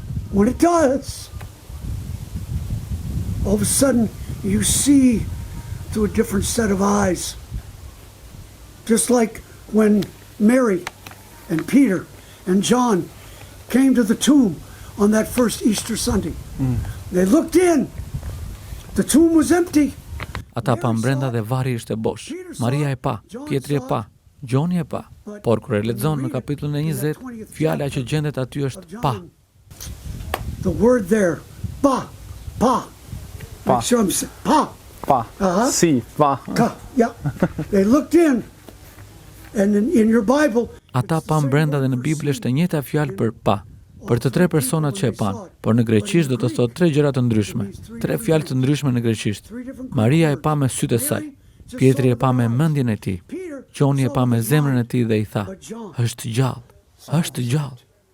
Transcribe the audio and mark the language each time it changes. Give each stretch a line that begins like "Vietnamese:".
English: When it does, all of a sudden you see through a different set of eyes. Just like when Mary and Peter and John came to the tomb on that first Easter Sunday. They looked in. The tomb was empty.
Albanian: Ata pa brenda dhe varri ishte bosh. Maria e pa, Pietri e pa, Gjoni e pa. Por kur e lexon në kapitullin e 20, fjala që gjendet aty është pa.
English: The word there, pa. Make sure I'm saying, pa.
Albanian: Si, pa. Ka,
English: yeah. They looked in, and in your Bible.
Albanian: Ata pa brenda dhe në Bibël është e njëjta fjalë për pa. Për të tre personat që e pan, por në greqisht do të thotë tre gjëra të ndryshme, tre fjalë të ndryshme në greqisht. Maria e pa me sytë e saj, Pietri e pa me mendjen e tij, Gjoni e pa me zemrën e tij dhe i tha: "Është gjallë, është gjallë."